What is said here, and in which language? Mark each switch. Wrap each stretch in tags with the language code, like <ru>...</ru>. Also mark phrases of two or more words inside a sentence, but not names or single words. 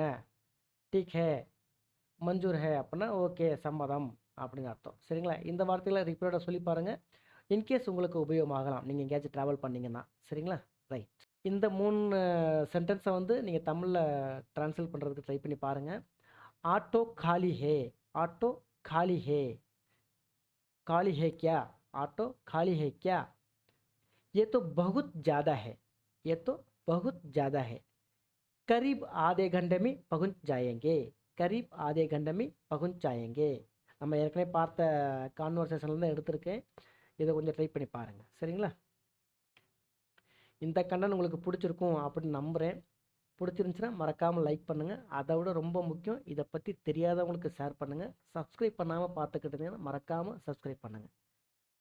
<hi>ठीक है मंज़ूर है</hi> <ta>அப்படின்னா ஓகே சம்மதம் அப்படின்னு அர்த்தம். சரிங்களா? இந்த வார்த்தைகளை ரிப்பீட்டடாக சொல்லி பாருங்கள். இன்கேஸ் உங்களுக்கு உபயோகமாகலாம் நீங்கள் எங்கேயாச்சும் ட்ராவல் பண்ணிங்கன்னா. சரிங்களா? ரைட், இந்த 3 சென்டென்ஸை நீங்கள் தமிழில் ட்ரான்ஸ்லேட் பண்ணுறதுக்கு ட்ரை பண்ணி பாருங்கள்.</ta> <hi>ऑटो खाली है, ऑटो खाली है. खाली है क्या? ऑटो खाली है क्या? ये तो बहुत ज़्यादा है, ये तो बहुत ज़्यादा है. करीब आधे घंटे में पहुंच जाएंगे, करीब आधे घंटे में पहुंच जाएंगे.</hi> <ta>நம்ம ஏற்கனவே பார்த்த கான்வர்சேஷன்லேருந்து எடுத்திருக்கேன், இதை கொஞ்சம் ட்ரை பண்ணி பாருங்கள். சரிங்களா? இந்த கண்டென்ட் உங்களுக்கு பிடிச்சிருக்கும் அப்படின்னு நம்புகிறேன். பிடிச்சிருந்துச்சுன்னா மறக்காமல் லைக் பண்ணுங்கள். அதை விட ரொம்ப முக்கியம், இதை பற்றி தெரியாதவங்களுக்கு ஷேர் பண்ணுங்கள். சப்ஸ்கிரைப் பண்ணாமல் பார்த்துக்கிட்டு இருந்தீங்கன்னா மறக்காமல் சப்ஸ்கிரைப் பண்ணுங்கள்.</ta>